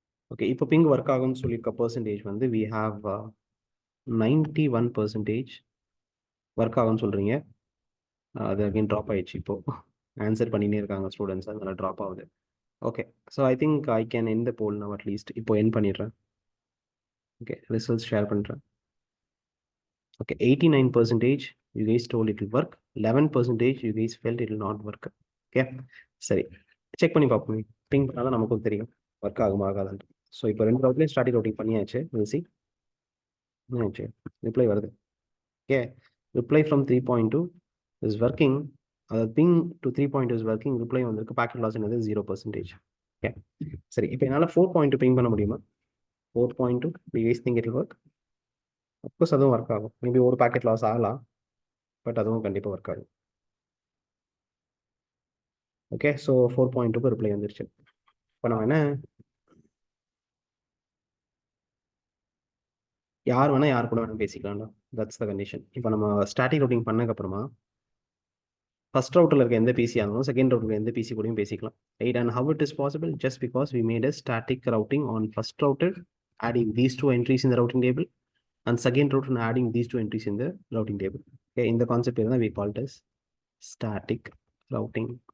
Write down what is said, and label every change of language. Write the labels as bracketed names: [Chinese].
[Tamil] Okay, இப்போ ping work ஆகும்னு சொல்லியிருக்க பர்சன்டேஜ் வந்து [English] we have [Tamil] 91% ஒர்க் ஆகும்னு சொல்கிறீங்க. அது அகைன் ட்ராப் ஆயிடுச்சு. இப்போ ஆன்சர் பண்ணினே இருக்காங்க ஸ்டூடெண்ட்ஸ், அதனால ட்ராப் ஆகுது. [English] Okay, so I think I can end the poll now at least. [Tamil] இப்போ என் பண்ணிடுறேன். ஓகே, ரிசல்ட்ஸ் ஷேர் பண்ணுறேன். [English] Okay, 89% you guys told it will work. 11% you guys felt it will not work. [Tamil] Okay, சரி, check பண்ணி பார்ப்போம். Ping பண்ணாதான் நமக்கும் தெரியும் work ஆகுமா ஆகாதுன்ட்டு. ஸோ இப்போ 2 ரவுட்லேயும் ஸ்டாட்டிக் ரவுட்டிங் பண்ணியாச்சு. [English] Will see. [Tamil] என்னாச்சு? [English] Reply வருது. Okay, reply from 3.2 is working. [Tamil] அதாவது [English] Ping to 3.2 is working. [Tamil] Reply வந்திருக்கு. பாக்கெட் லாஸ் என்னது 0%. ஓகே, சரி, இப்போ என்னால் 4.2 பிங் பண்ண முடியுமா? [English] 4.2 you guys think it will work? [Tamil] Of course அதுவும் ஒர்க் ஆகும். மேபி ஒரு பாக்கெட் லாஸ் ஆகலாம், பட் அதுவும் கண்டிப்பாக ஒர்க் ஆகும். ஓகே, ஸோ 4.2க்கு ரிப்ளை வந்துருச்சு. இப்போ நம்ம என்ன, யார் வேணால் யார் கூட வேணால் பேசிக்கலாம்டா. [English] That's the condition. [Tamil] இப்போ நம்ம ஸ்டாட்டிக் ரவுட்டிங் பண்ணதுக்கப்புறமா ஃபர்ஸ்ட் ரவுட்டில் இருக்க எந்த பிசி ஆனாலும் செகண்ட் ரவுட்டில் எந்த பிசி கூடயும் பேசிக்கலாம். [English] Right, and how it is possible? Just because we made a static routing on first router adding these two entries in the routing table, and second router adding these two entries in the routing table. Okay, in the concept here we call it as static routing.